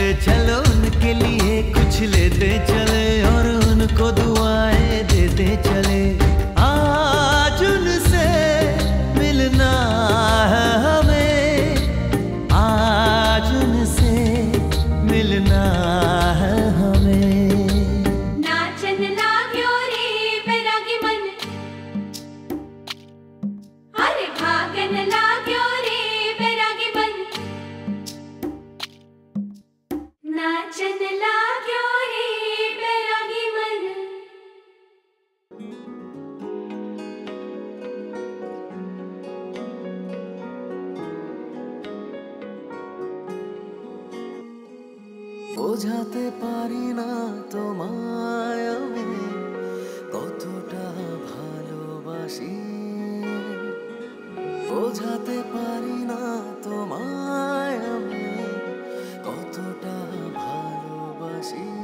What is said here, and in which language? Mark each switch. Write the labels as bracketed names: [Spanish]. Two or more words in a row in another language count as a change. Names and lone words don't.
[Hindi] चलो उनके लिए कुछ लेते चले और उनको दुआएं देते चले। आज उनसे मिलना है हमें, आज उनसे मिलना है हमें। नाचन लाग्यो रे बैरागी मन, अरे भागन लाग्यो रे बैरागी मन, नाचन लाग्यो रे बैरागी मन। [Bangla] বোঝাতে পারি না তোমায় আমি কতটা ভালোবাসি, বোঝাতে পারি না তোমায় আমি কতটা ভালোবাসি।